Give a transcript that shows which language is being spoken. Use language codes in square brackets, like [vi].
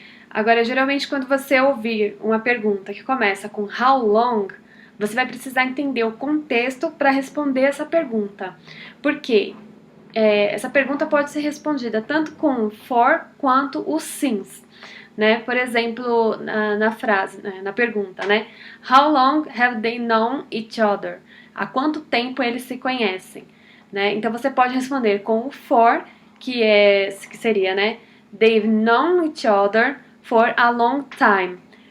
[pt] Agora, geralmente, quando você ouvir uma pergunta que começa com how long, você vai precisar entender o contexto para responder essa pergunta. Por quê? Essa pergunta pode ser respondida tanto com for quanto o since, né? Por exemplo, na frase, na pergunta, né? [en] How long have they known each other? [pt] Há quanto tempo eles se conhecem, né? Então você pode responder com o for, que seria, né? [en] They've known each other for a long time.